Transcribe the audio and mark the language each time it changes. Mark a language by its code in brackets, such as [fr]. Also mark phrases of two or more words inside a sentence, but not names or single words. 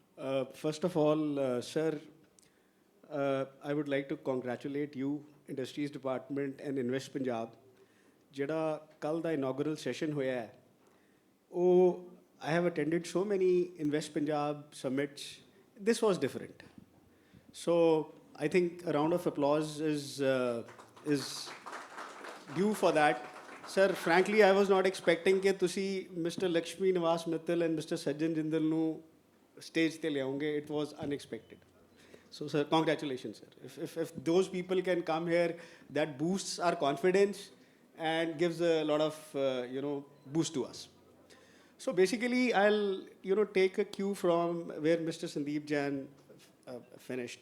[en] First of all, sir, I would like to congratulate you, Industries Department and Invest Punjab. [pa] ਜਿਹੜਾ ਕੱਲ ਦਾ [en] inaugural session [pa] ਹੋਇਆ ਹੈ, ਉਹ [en] I have attended so many Invest Punjab summits. This was different. So I think a round of applause is due for that. Sir, frankly, I was not expecting [pa] ਕਿ ਤੁਸੀਂ [en] Mr. Lakshmi Nivas Mittal and Mr. [pa] Sajjan Jindal ਨੂੰ stage ਤੇ ਲਿਆਉਂਗੇ. [en] It was unexpected. So, sir, congratulations, sir. If those people can come here, that boosts our confidence and gives a lot of, boost to us. So basically, I'll, take a cue from where Mr. Sandeep Jain finished.